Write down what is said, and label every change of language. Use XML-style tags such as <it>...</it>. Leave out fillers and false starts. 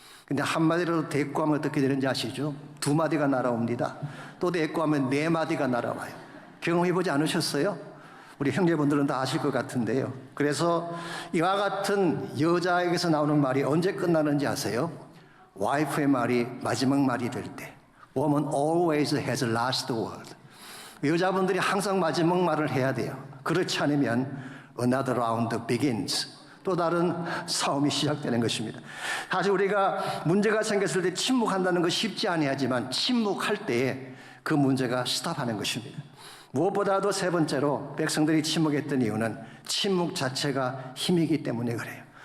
<ko>근데 한마디라도 대꾸하면 어떻게 되는지 아시죠? 두 마디가 날아옵니다. 또 대꾸하면 네 마디가 날아와요. 경험해보지 않으셨어요? 우리 형제분들은 다 아실 것 같은데요. 그래서 이와 같은 여자에게서 나오는 말이 언제 끝나는지 아세요? 와이프의 말이 마지막 말이 될 때.</ko> <en>Woman always has last word.</en> <ko>여자분들이 항상 마지막 말을 해야 돼요. 그렇지 않으면</ko> <en>another round begins.</en> <ko>또 다른 싸움이 시작되는 것입니다. 사실 우리가 문제가 생겼을 때 침묵한다는 거 쉽지 아니하지만 침묵할 때에 그 문제가 스탑하는 것입니다. 무엇보다도 세 번째로 백성들이 침묵했던 이유는 침묵 자체가 힘이기 때문에 그래요.</ko>